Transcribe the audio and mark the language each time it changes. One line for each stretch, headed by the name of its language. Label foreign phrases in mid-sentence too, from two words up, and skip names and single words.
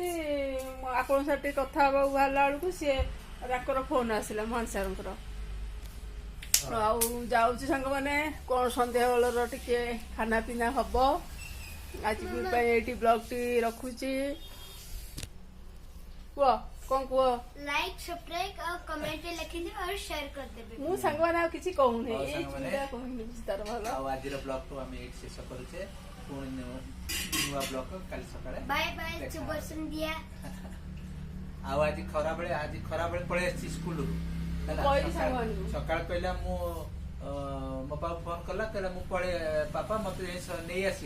Odia: ଆପଣଙ୍କ ସାথେ ଟିକେ କଥା ହବାକୁ ବାହାରିଲା ବେଳକୁ ସିଏ ତାଙ୍କର ଫୋନ ଆସିଲା ମହାନ ସାରଙ୍କର। ଆଉ ଯାଉଛି ସାଙ୍ଗମାନେ, କଣ ସନ୍ଧ୍ୟା ବେଳର ଟିକେ ଖାନା ପିନା ହବ। ଆଜି ପାଇଁ ଏଇଠି ବ୍ଲଗଟି ରଖୁଛି। କୁହ କଣ କୁହ?
English: like subscribe
Hindi: और कमेंट लिखिदियो और शेयर कर देबे।
Odia: ମୁଁ ସାଙ୍ଗମାନେ ଆଉ କିଛି କହୁନି, ଏଇ ଚିନ୍ତା କହିନି ତାର ଭଲ। ଆଉ ଆଜିର ବ୍ଲଗ କୁ ଆମେ ଏଇଠି ଶେଷ କରୁଛେ। ପୁଣି ନୂଆ ବ୍ଲଗ କାଲି ସକାଳେ। ବାଏ ବାଏ, ଶୁଭ ସନ୍ଧ୍ୟା। ଆଉ ଆଜି ଖରାବେଳେ ପଳେଇ ଆସିଛି ସ୍କୁଲରୁ। ସକାଳେ କହିଲା ମୁଁ ମୋ ବାପା ଫୋନ କଲା, କହିଲା ମୁଁ ପଳେଇ ବାପା ମତେ ନେଇ ଆସିବ।